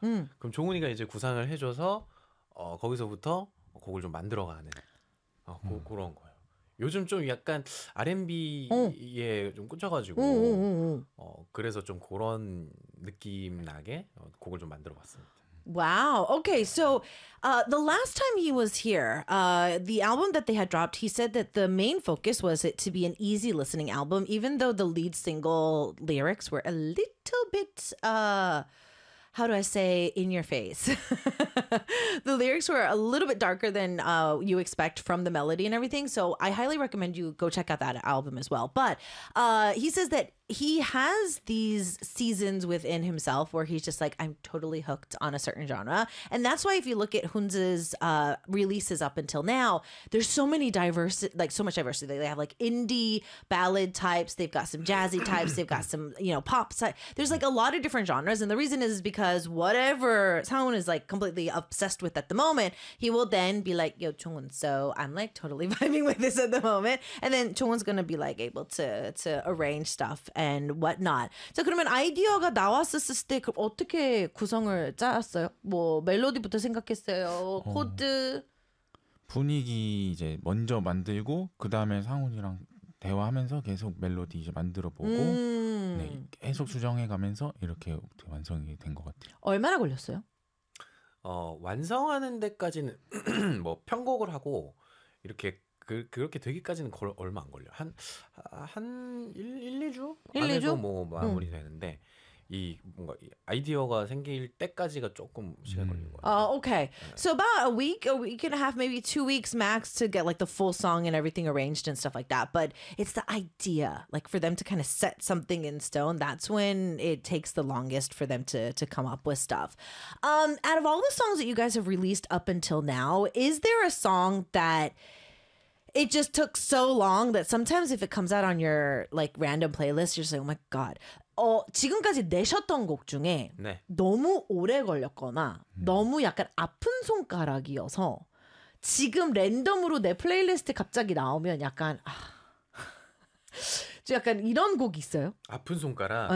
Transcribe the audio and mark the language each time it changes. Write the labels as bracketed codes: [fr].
[ko] 그럼 종훈이가 이제 구상을 해줘서 거기서부터 곡을 좀 만들어가는 그런 거예요. 요즘 좀 약간 R&B에 좀 꽂혀가지고 그래서 좀 그런 느낌 나게 곡을 좀 만들어봤습니다. [en] Wow. Okay. So the last time he was here, the album that they had dropped, he said that the main focus was it to be an easy listening album, even though the lead single lyrics were a little bit... how do I say, in your face? The lyrics were a little bit darker than you expect from the melody and everything. So I highly recommend you go check out that album as well. But he says that he has these seasons within himself where he's just like, I'm totally hooked on a certain genre. And that's why if you look at Hunze's releases up until now, there's so many diverse, like so much diversity. They have like indie ballad types. They've got some jazzy types. They've got some, you know, pop. There's like a lot of different genres. And the reason is because whatever Sahun is like completely obsessed with at the moment, he will then be like, yo, Jonghun, so I'm like totally vibing with this at the moment. And then Jonghun's going to be like able to arrange stuff and whatnot. [ko] So, 그러면 아이디어가 나왔었을 때 그럼 어떻게 구성을 짜셨어요? 뭐 멜로디부터 생각했어요. 코드 분위기 이제 먼저 만들고 그 다음에 상훈이랑 대화하면서 계속 멜로디 이제 만들어 보고 네, 계속 수정해가면서 이렇게 완성이 된 것 같아요. 얼마나 걸렸어요? 완성하는 데까지는 뭐 편곡을 하고 이렇게 그렇게 되기까지는 얼마 안 걸려. 한 1-2주? 1-2주? 안 해도 뭐 마무리 되는데 이 뭔가 아이디어가 생길 때까지가 조금 시간 걸리는 거야. [en] Okay. So about a week and a half, maybe 2 weeks max to get like the full song and everything arranged and stuff like that. But it's the idea, like for them to kind of set something in stone, that's when it takes the longest for them to come up with stuff. Out of all the songs that you guys have released up until now, is there a song that it just took so long that sometimes if it comes out on your like random playlist, you're just like, oh my god. [ko] 지금까지 내셨던 곡 중에 네. 너무 오래 걸렸거나 너무 약간 아픈 손가락이어서 지금 랜덤으로 내 플레이리스트 갑자기 나오면 약간 좀 약간 이런 곡 있어요? 아픈 손가락?